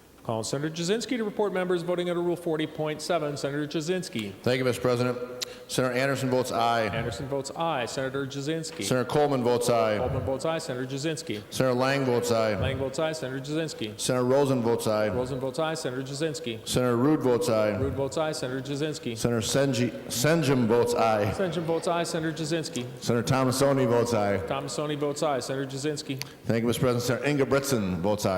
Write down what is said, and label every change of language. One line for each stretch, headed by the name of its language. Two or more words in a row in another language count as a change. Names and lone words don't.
English: Call Senator Jasinski to report members voting under Rule 40.7. Senator Jasinski. Thank you, Mr. President. Senator Anderson votes aye. Anderson votes aye. Senator Jasinski. Senator Coleman votes aye. Coleman votes aye. Senator Jasinski. Senator Lang votes aye. Lang votes aye. Senator Jasinski. Senator Rosen votes aye. Rosen votes aye. Senator Jasinski. Senator Rude votes aye. Rude votes aye. Senator Jasinski. Senator Senjum votes aye. Senjum votes aye. Senator Jasinski. Senator Thomasoni votes aye. Thomasoni votes aye. Senator Jasinski. Thank you, Mr. President. Senator Ingebretson votes aye.